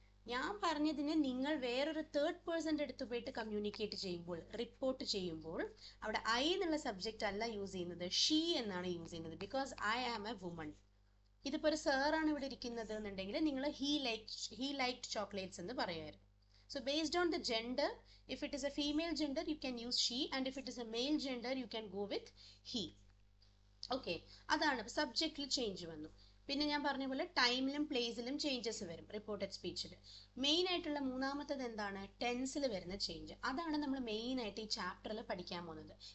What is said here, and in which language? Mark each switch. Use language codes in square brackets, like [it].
[ml] ഞാൻ പറഞ്ഞതിന് നിങ്ങൾ വേറൊരു തേർഡ് പേഴ്സൻ്റെ അടുത്ത് പോയിട്ട് കമ്മ്യൂണിക്കേറ്റ് ചെയ്യുമ്പോൾ, റിപ്പോർട്ട് ചെയ്യുമ്പോൾ അവിടെ ഐ എന്നുള്ള സബ്ജക്റ്റ് അല്ല യൂസ് ചെയ്യുന്നത്, ഷീ എന്നാണ് യൂസ് ചെയ്യുന്നത്. [en] Because I am a woman. [ml] ഇതിപ്പോൾ ഒരു സാറാണ് ഇവിടെ ഇരിക്കുന്നത് എന്നുണ്ടെങ്കിൽ നിങ്ങൾ [en] he liked chocolates [ml] എന്ന് പറയുമായിരുന്നു. [en] So based on the gender, if it is a female gender, you can use she, and if it is a male gender, you can go with he. [ml] Okay, അതാണ് സബ്ജക്റ്റിൽ change വന്നു. പിന്നെ ഞാൻ പറഞ്ഞ പോലെ ടൈമിലും പ്ലേസിലും changes വരും റിപ്പോർട്ടഡ് സ്പീച്ചിൽ. മെയിൻ ആയിട്ടുള്ള മൂന്നാമത്തത് എന്താണ്? ടെൻസിൽ വരുന്ന ചേഞ്ച്. അതാണ് നമ്മൾ മെയിൻ ആയിട്ട് ഈ ചാപ്റ്ററിൽ പഠിക്കാൻ പോകുന്നത്.